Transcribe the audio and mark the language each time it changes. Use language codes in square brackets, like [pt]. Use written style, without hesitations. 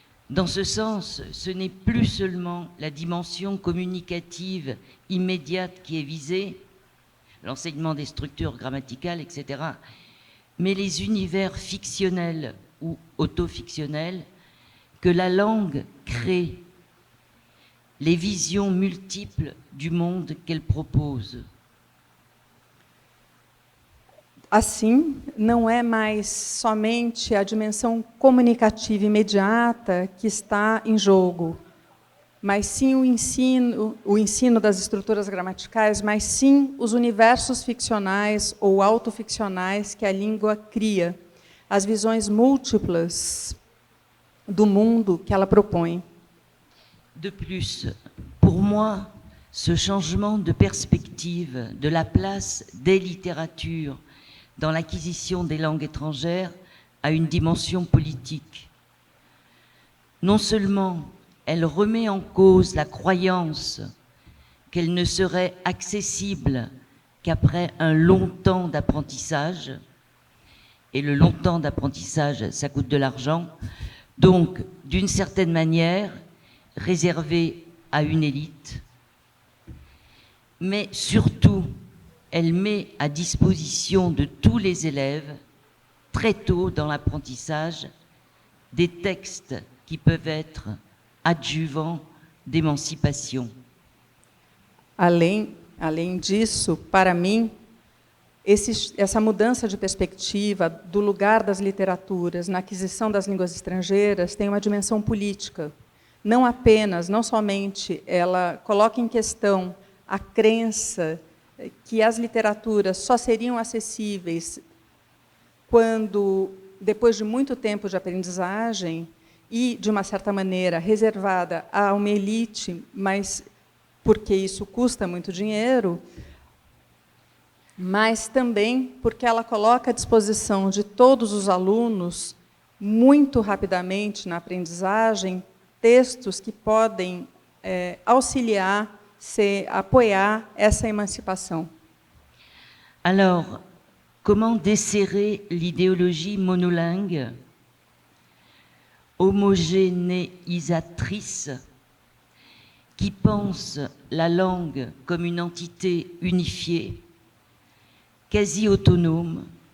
[fr] Dans ce sens, ce n'est plus seulement la dimension communicative immédiate qui est visée, l'enseignement des structures grammaticales, etc., mais les univers fictionnels ou autofictionnels que la langue crée, les visions multiples du monde qu'elle propose. [pt] Assim, não é mais somente a dimensão comunicativa imediata que está em jogo, mas sim o ensino das estruturas gramaticais, mas sim os universos ficcionais ou autoficcionais que a língua cria, as visões múltiplas do mundo que ela propõe. [fr] De plus, pour moi, ce changement de perspective de la place des littératures dans l'acquisition des langues étrangères a une dimension politique. Non seulement elle remet en cause la croyance qu'elle ne serait accessible qu'après un long temps d'apprentissage, et le long temps d'apprentissage, ça coûte de l'argent, donc d'une certaine manière réservé à une élite, mais surtout, elle met à disposition de tous les élèves, très tôt dans l'apprentissage, des textes qui peuvent être adjuvants d'émancipation. [pt] Além disso, para mim, essa mudança de perspectiva do lugar das literaturas na aquisição das línguas estrangeiras tem uma dimensão política. Não somente ela coloca em questão a crença que as literaturas só seriam acessíveis quando, depois de muito tempo de aprendizagem e, de uma certa maneira, reservada a uma elite, mas porque isso custa muito dinheiro, mas também porque ela coloca à disposição de todos os alunos, muito rapidamente na aprendizagem, textos que podem auxiliar, apoiar essa emancipação. [fr] Alors, comment desserrer l'idéologie monolingue, homogénéisatrice, qui pense la langue comme une entité unifiée, quasi autonome,